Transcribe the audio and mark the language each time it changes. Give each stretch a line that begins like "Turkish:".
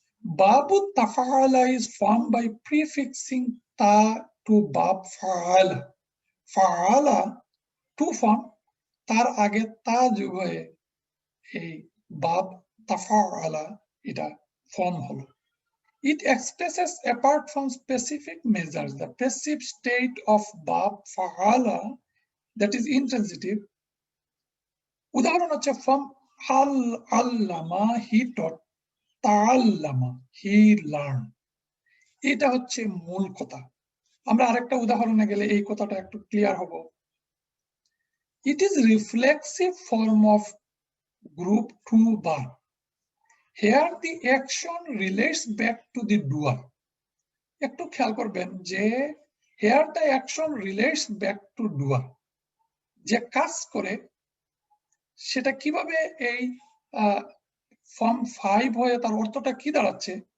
English: বাবু তাফাআলা is form by prefixing তা টু বাব ফাআলা।
Bangla: ফাআলা to form, তার আগে তা যোগ হয়ে এই বাব তাফাআলা এটা ফর্ম হলো।
English: It expresses apart from specific measures the passive state of bab fa'ala, that is intransitive.
Bangla: উদাহরণ হচ্ছে
English: from allama, he taught, ta'allama, he learned.
Bangla: এটা হচ্ছে মূল কথা। আমরা আরেকটা উদাহরণে গেলে এই কথাটা একটু ক্লিয়ার হবে।
English: It is reflexive form of group 2 verb. Here the action relates back to the doer.
Bangla: একটু খেয়াল করবেন যে
English: here the action relates back to doer,
Bangla: যে কাজ করে সেটা কিভাবে এই ফর্ম 5 হয়ে তার অর্থটা কি দাঁড়াচ্ছে।